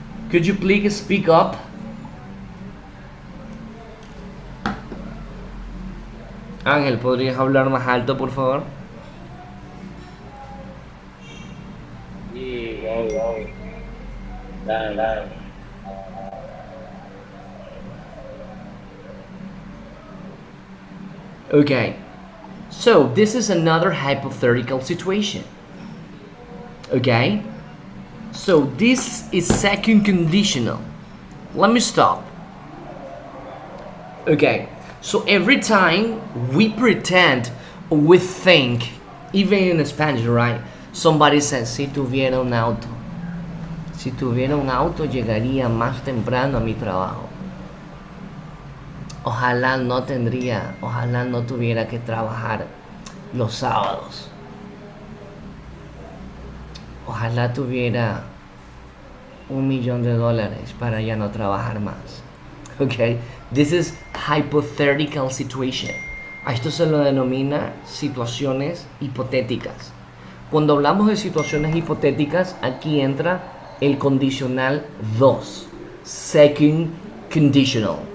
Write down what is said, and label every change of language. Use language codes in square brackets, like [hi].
[en] Could you please speak up? [es] Ángel, ¿podrías hablar más alto, por favor? Sí, wow. Dale. [en] Okay, so this is another hypothetical situation. Okay, so this is second conditional. Let me stop. Okay, so every time we pretend or we think, even in Spanish, right? Somebody says, [es] si tuviera un auto. Si tuviera un auto, llegaría más temprano a mi trabajo. Ojalá no tuviera que trabajar los sábados. Ojalá tuviera $1,000,000 para ya no trabajar más. [en] Okay, this is hypothetical situation. [es] A esto se lo denomina situaciones hipotéticas. Cuando hablamos de situaciones hipotéticas, aquí entra el condicional 2, second conditional.